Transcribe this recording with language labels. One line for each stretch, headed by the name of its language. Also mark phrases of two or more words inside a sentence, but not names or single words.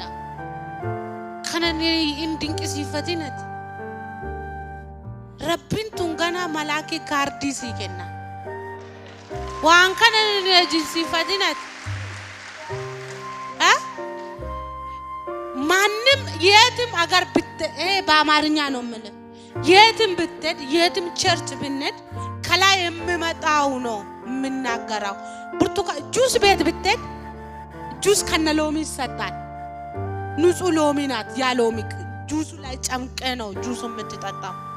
Oromo: Kanan hin dinqisiifatinati. Rabbiin tun ganaa malaakii kaardii sii kenna. Waan kana hin dinqisiifatinati.
Amharic: ማንም የትም አገር በአማርኛ ነው የምልህ የትም ብትሄድ የትም ቸርች ብንሄድ ከላይ የሚመጣው ነው የምናገረው። ብርቱካን ጁስ ቤት ብትሄድ ጁስ ከነ ሎሚ ይሰጣል። ንጹህ ሎሚ ናት። ያ ሎሚ ጁሱ ላይ ጨምቀ ነው ጁሱ የምትጠጣው።